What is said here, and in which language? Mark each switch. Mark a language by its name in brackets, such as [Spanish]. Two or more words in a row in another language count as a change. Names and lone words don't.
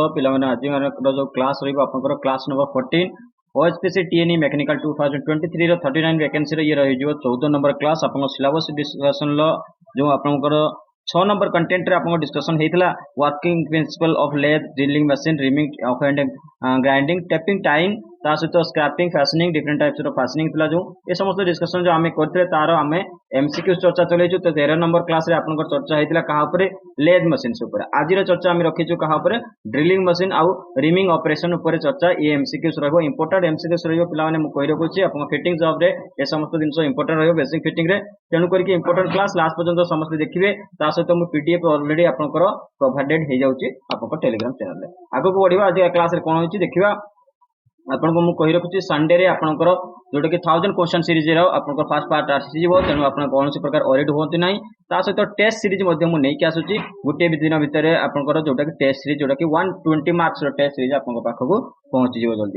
[Odia] ପିଲାମାନେ ଆଜି ମାନେ ଯୋ କ୍ଲାସ ରହିବ ଆପଣଙ୍କର [English] class number [Odia] 14 ଓଏଚପିସି ଟିଏନଇ ମେକାନିକାଲ 2023 ର 39 ଭେକାନ୍ସି ର ଏ ରହି ଯୋ 14 ନମ୍ବର କ୍ଲାସ ଆପଣ [English] syllabus discussion [Odia] ଲୋ ଯୋ ଆପଣଙ୍କର 6 ନମ୍ବର କଣ୍ଟେଣ୍ଟ ରେ ଆପଣ ଡିସକସନ ହେଇଥିଲା [English] working principle of lathe drilling machine reaming of and grinding tapping time [Odia] ତା ସହିତ [English] scraping fashioning different types [Odia] ର ଫ୍ୟାସନିଂ ଥିଲା ଯୋ ଏ ସମସ୍ତ ଡିସକସନ ଯୋ ଆମେ କରିଥିଲେ ତାର ଆମେ ଏମସିକ୍ୟୁ ଚର୍ଚ୍ଚା ଚାଲିଛୁ। ତ 13 ନମ୍ବର କ୍ଲାସ ରେ ଆପଣଙ୍କର ଚର୍ଚ୍ଚା ହେଇଥିଲା କାହା ଉପର [English] lathe machine [Odia] ଉପର। ଆଜି ଚର୍ଚ୍ଚା ଆମେ ରଖିଛୁ କାହା ଉପର [English] drilling machine [Odia] ଆଉ [English] reaming operation [Odia] ଉପର ଚର୍ଚ୍ଚା। ଏ ଏମସିକ୍ୟୁଜ ରହିବ [English] important MCQs [Odia] ରହିବ ପିଲାମାନେ ମୁଁ କହି ରଖୁଛି ଆପଣ [English] fitting job [Odia] ରେ ଏ ସମସ୍ତ ଦିନ ଇମ୍ପୋର୍ଟାଣ୍ଟ ରହିବ [English] basic fitting [Odia] ରେ ତେଣୁ କରି [English] important class last [Odia] ପର୍ଯ୍ୟନ୍ତ ସମସ୍ତ ଦେଖିବେ। ତା ସହିତ ମୁଁ [English] PDF already [Odia] ଆପଣଙ୍କର ପ୍ରୋଭାଇଡେଡ ହେଇ ଯାଉଛି ଆପଣଙ୍କର [English] Telegram channel [Odia] ରେ। ଆଗକୁ ବଢ଼ିବା ଆଜି କ୍ଲାସ ରେ କଣ ହଉଛି ଦେଖିବା। ଆପଣଙ୍କୁ ମୁଁ କହି ରଖୁଛି ସଣ୍ଡେ ରେ ଆପଣଙ୍କର ଯେଉଁଟା କି [English] 1000 question series [Odia] ର ଆପଣଙ୍କର [English] first part [Odia] ଆସି ଯିବ ତେଣୁ ଆପଣ କୌଣସି ପ୍ରକାର ଅଡିଟ ହୁଅନ୍ତୁ ନାହିଁ। ତା ସହିତ [English] test series [Odia] ମଧ୍ୟ ମୁଁ ନେଇ କି ଆସୁଛି ଗୋଟେ ଦିନ ଭିତର ଆପଣଙ୍କର ଯେଉଁଟା କି [English] test series [Odia] ଯେଉଁଟା କି [English] 120 marks [Odia] ର [English] test series [Odia] ଆପଣ ପାଖକୁ ପହଞ୍ଚି ଯିବ ଜଲଦି।